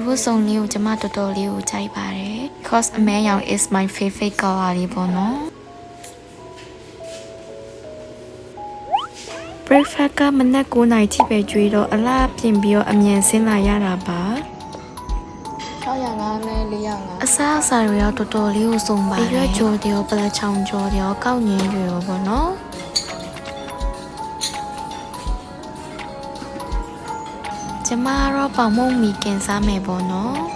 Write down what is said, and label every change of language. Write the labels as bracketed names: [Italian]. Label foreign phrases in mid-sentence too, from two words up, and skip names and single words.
[Burmese] တ်စုံလေးကိုကျမတော်တော်လေးကိုကြိုက်ပါတယ် because အမဲရောင် [English] is my favorite color [Burmese] လေးပေါ့နော် breakfast ကမနက်9:00နာရီထိပဲကျွေးတော့အလားပြင်ပြီးတော့အမြန်ဆင်းလာရတာပါ 605နဲ့405 အစားအစာတွေရောတော်တော်လေးကိုစုံပါတယ်ရွက်ကြော်တွေရောပလက်ချောင်းကြော်တွေရောကောက်ညင်းတွေရောပေါ့နော်ကျမတော့ပေါင်မုံမီကင်စားမယ်ပေါ့နော်